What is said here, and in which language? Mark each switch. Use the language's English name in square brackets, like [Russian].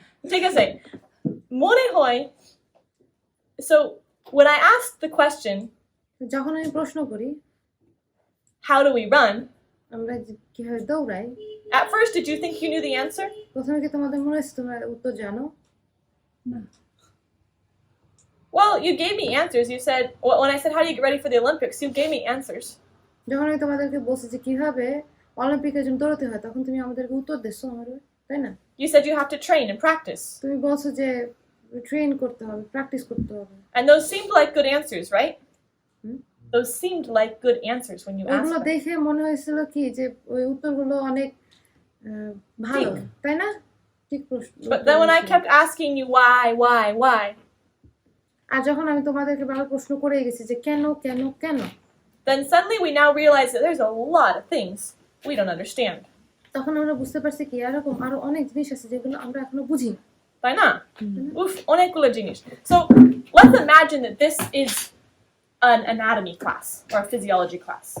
[Bangla] ঠিক আছে, মনে হয়, [English] so when I asked the question, [Bangla] যখন আমি প্রশ্ন করি [English] how do we run, [Bangla] আমরা যে কিভাবে দৌড়াই, [English] at first did you think you knew the answer? [Bangla] প্রথমে কি তোমাদের মনে হচ্ছে তোমরা উত্তর জানো? না। [English] Well, you gave me answers. You said, when I said how do you get ready for the Olympics, you gave me answers. [Bangla] যখন আমি তোমাদেরকে বলছি যে কিভাবে অলিম্পিকের জন্য দৌড়াতে হয়, তখন তুমি আমাদেরকে উত্তর দিচ্ছ আমাদের, তাই না? [English] You said you have to train and practice, [Bangla] তুমি বলছো যে ট্রেন করতে হবে, প্র্যাকটিস করতে হবে। [English] and those seemed like good answers, right? Hmm? Those seemed like good answers when you asked [Bangla] ওগুলো [English] them. [Bangla] দেখে মনে হয়েছিল কি যে ওই উত্তরগুলো অনেক ভালো, তাই না? ঠিক প্রশ্ন। [English] But then when I kept asking you why, [Bangla] আর যখন আমি তোমাদেরকে বারবার প্রশ্ন করে গেছি যে কেন কেন কেন, [English] then suddenly we now realize that there's a lot of things we don't understand. [Bangla] তখন আমরা বুঝতে পারছি কি এরকম আরো অনেক জিনিস আছে যেগুলো আমরা এখনো বুঝি না। তাই না? Oof, অনেকগুলো জিনিস. [English] So let's imagine that this is an anatomy class or a physiology class.